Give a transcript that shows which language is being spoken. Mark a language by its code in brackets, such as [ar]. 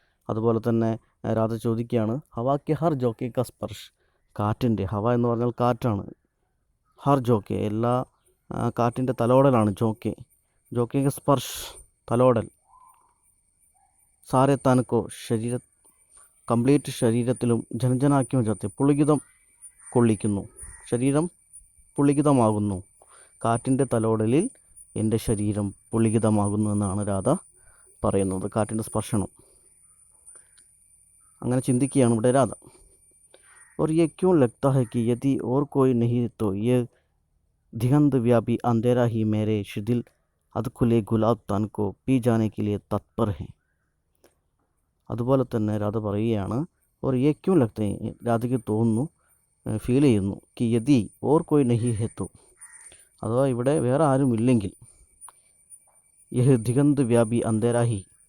[ml] അതുപോലെ തന്നെ രാധ ചോദിക്കുകയാണ്, [hi] ഹവാക്കെ ഹർ ജോക്കെ ക സ്പർശ്, [ml] കാറ്റിൻ്റെ, ഹവ എന്ന് പറഞ്ഞാൽ കാറ്റാണ്, ഹർ ജോക്കെ എല്ലാ കാറ്റിൻ്റെ തലോടലാണ് ജോക്കെ, ജോക്കെ ക സ്പർശ് തലോടൽ, സാരെ തനക്കോ കംപ്ലീറ്റ് ശരീരത്തിലും ജനജനാക്യം ജാത്തെ പുളികിതം കൊള്ളിക്കുന്നു, ശരീരം പുളികിതമാകുന്നു, കാറ്റിൻ്റെ തലോടലിൽ എൻ്റെ ശരീരം പുളികിതമാകുന്നു എന്നാണ് രാധ പറയുന്നത്. കാറ്റിൻ്റെ സ്പർശനം, അങ്ങനെ ചിന്തിക്കുകയാണ് ഇവിടെ രാധ. [hi] और ये क्यों लगता है कि यदि और कोई नहीं तो ये दिगंत व्यापी अंधेरा ही मेरे शिथिल अधखुले गुलाब तन को पी जाने के लिए तत्पर है. [ml] അതുപോലെ തന്നെ രാധ പറയുകയാണ്, [hi] और ये क्यों लगता है, [ml] രാധയ്ക്ക് തോന്നുന്നു, ഫീൽ ചെയ്യുന്നു, [hi] कि यदि और कोई नहीं है तो, [ml] അഥവാ ഇവിടെ വേറെ ആരും ഇല്ലെങ്കിൽ, [hi] यह दिगंत व्यापी अंधेरा ही,